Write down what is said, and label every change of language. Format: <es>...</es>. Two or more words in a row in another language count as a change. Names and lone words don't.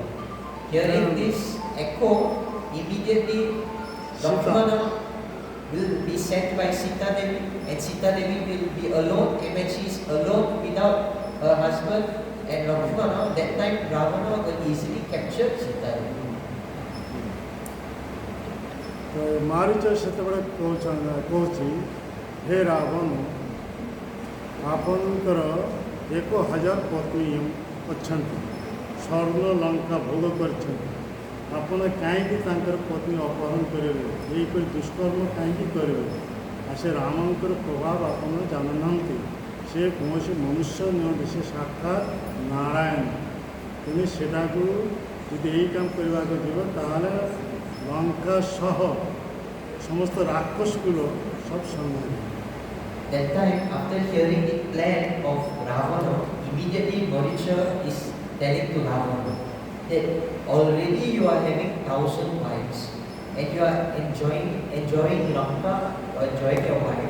<en>Hearing this echo, immediately Lakshmana will be sent by Sita Devi, and Sita Devi will be alone, and when she is alone without her husband and Lakshmana, that time Ravana will easily capture Sita Devi.</en> <or>ତ ମାରିଚ ସେତେବେଳେ କହୁଛି ହେ ରାବଣ, ଆପଣଙ୍କର 1000 ପତ୍ନୀ ଅଛନ୍ତି, ସ୍ୱର୍ଣ୍ଣ ଲଙ୍କା ଭୋଗ କରିଛନ୍ତି, ଆପଣ କାହିଁକି ତାଙ୍କର ପତ୍ନୀ ଅପହରଣ କରିବେ? ଏହିପରି ଦୁଷ୍କର୍ମ କାହିଁକି କରିବେ? ଆଉ ସେ ରାମଙ୍କର ପ୍ରଭାବ ଆପଣ ଜାଣୁନାହାନ୍ତି। ସେ କୌଣସି ମନୁଷ୍ୟ ନୁହନ୍ତି, ସେ ସାକ୍ଷାତ ନାରାୟଣ। ତୁମେ ସେଟାକୁ ଯଦି ଏଇ କାମ କରିବାକୁ ଯିବ ତାହେଲେ ଲଙ୍କା ସହ ସମସ୍ତ ରାକ୍ଷସକୁଲ ସବ ସଙ୍ଗରେ।</or> <en>That time, after hearing the plan of Ravana, immediately Maricha is telling to Ravana that already you are having 1000 wives and you are enjoying Lanka, or enjoying your wives.</en>